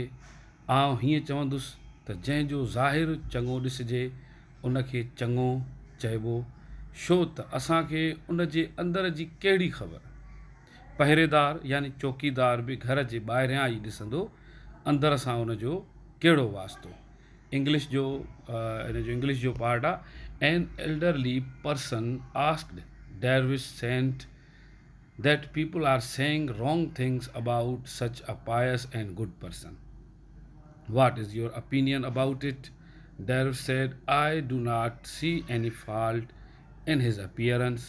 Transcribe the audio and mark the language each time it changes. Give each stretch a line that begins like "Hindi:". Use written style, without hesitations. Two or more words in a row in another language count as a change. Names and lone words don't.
Sindhi: आउं हीअं चवंदुसि त जंहिंजो ज़ाहिर चङो ॾिसिजे उन खे चङो चइबो, छो त असांखे उन जे अंदर जी कहिड़ी ख़बर। पहिरेदार यानी चौकीदार बि घर जे ॿाहिरियां ई ॾिसंदो अंदर सां उन जो कहिड़ो वास्तो। इंग्लिश जो इंग्लिश जो पार्ट आहे।
English: An elderly person asked dervish saint that people are saying wrong things about such a pious and good person. What is your opinion about it? Dervish said, I do not see any fault in his appearance.